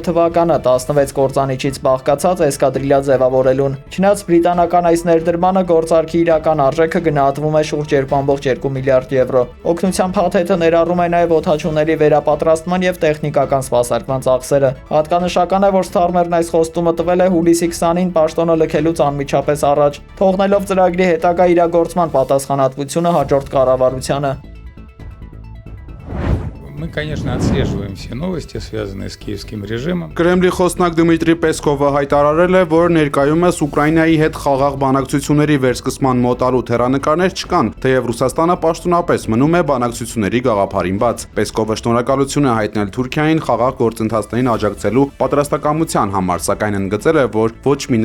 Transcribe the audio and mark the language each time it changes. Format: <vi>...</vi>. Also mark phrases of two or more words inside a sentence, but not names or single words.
<hy>թվականը 16 կործանիչից բաղկացած էսկադրիլյա ձևավորելուն։ Չնայած բրիտանական այս ներդրմանը գործարքի իրական արժեքը գնահատվում է շուրջ 2.2 միլիարդ եվրո։ Օգնության փաթեթը ներառում է նաև օդաչուների վերապատրաստման եւ տեխնիկական սպասարկման ծախսերը։ Հատկանշական է, որ Սթարմերն այս խոստումը տվել է հուլիսի 20-ին պաշտոնը լքելուց անմիջապես առաջ, թողնելով ծրագրի հետագա իրագործման պատասխանատվությունը հաջորդ կառավարությանը։</hy> <ru>Мы, конечно, отслеживаем все новости, связанные с киевским режимом.</ru> <hy>Կրեմլի խոսնակ Դմիտրի Պեսկովը հայտարարել է, որ ներկայումս Ուկրաինայի հետ խաղաղ բանակցությունների վերսկսման մոտալու հեռանկարներ չկան, թեև Ռուսաստանը պաշտոնապես մնում է բանակցությունների գաղափարին բաց։ Պեսկովը շնորհակալություն է հայտնել Թուրքիային խաղաղ գործընթացներին աջակցելու պատրաստակամության համար, սակայն ընդգծել է, որ ոչ մի</hy>